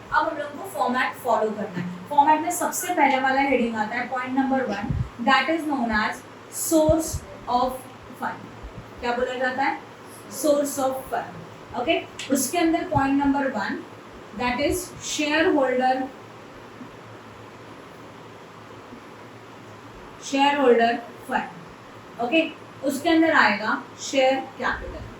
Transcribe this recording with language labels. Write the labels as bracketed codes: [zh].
[hi] अब हम लोगों को format follow करना है. Format में सबसे पहले वाला heading आता है point number 1. [en] That is known as source of fund. [hi] क्या बोला जाता है? Source of fund. Okay. उसके अंदर point number 1. [en] That is shareholder fund, [hi] okay. उसके अंदर आएगा शेयर कैपिटल,